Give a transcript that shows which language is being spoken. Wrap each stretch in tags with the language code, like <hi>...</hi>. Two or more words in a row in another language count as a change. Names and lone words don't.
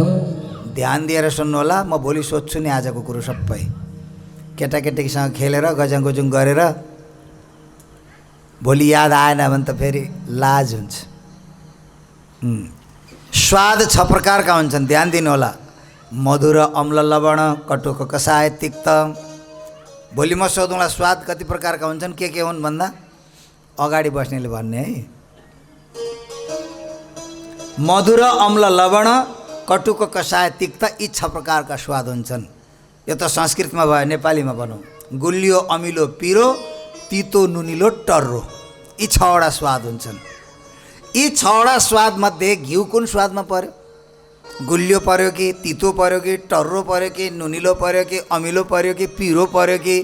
<ne>ध्यान दिएर सुन्नु होला। म भोलि सोध्छु नि आजको कुरो सबै। केटाकेटीसँग खेलेर गजङगुजुङ गरेर भोलि याद आएन भने त फेरि लाज हुन्छ। स्वाद 6 प्रकारका हुन्छन्, ध्यान दिनु होला।</ne> <sa>मधुर, अम्ल, लवण, कटुको कसाय, तिक्त।</sa> <ne>भोलि म सोधौँला स्वाद कति प्रकारका हुन्छन्, के हुन् भन्दा अगाडि बस्नेले भन्ने है।</ne> <sa>मधुर, अम्ल, लवण, कटुको कसाय, तिक्त,</sa> <ne>यी 6 प्रकारका स्वाद हुन्छन्। यो त संस्कृतमा भयो, नेपालीमा भनौँ गुलियो, अमिलो, पिरो, तितो, नुनिलो, टर्रो, यी 6वटा स्वाद हुन्छन्। यी 6वटा स्वादमध्ये घिउ कुन स्वादमा पर्यो? गुलियो पर्यो कि, तितो पर्यो कि, टर्रो पर्यो कि, नुनिलो पर्यो कि, अमिलो पर्यो कि, पिरो पर्यो कि?</ne>